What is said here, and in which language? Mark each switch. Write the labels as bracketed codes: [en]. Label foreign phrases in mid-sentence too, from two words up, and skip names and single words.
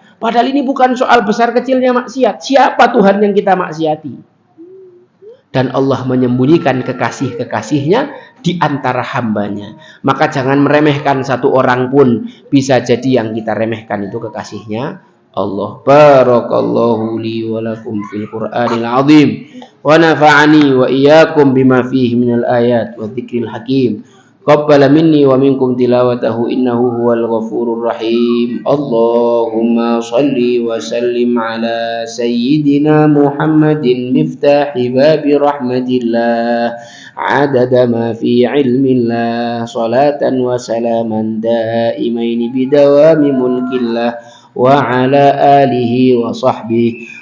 [id] Padahal ini bukan soal besar kecilnya maksiat. Siapa Tuhan yang kita maksiati? dan Allah menyembunyikan kekasih-kekasihnya di antara hambanya. Maka jangan meremehkan satu orang pun, bisa jadi yang kita remehkan itu kekasihnya Allah. [ar] بارك الله لي ولكم في القرآن العظيم ونفعني وإياكم بما فيه من الآيات والذكر الحكيم. تقبل مني ومنكم تلاوته إنه هو الغفور الرحيم. اللهم صل وسلم على سيدنا محمد مفتاح باب رحمة الله عدد ما في علم الله صلاة وسلاما دائمين بدوام ملك الله وعلى آله وصحبه.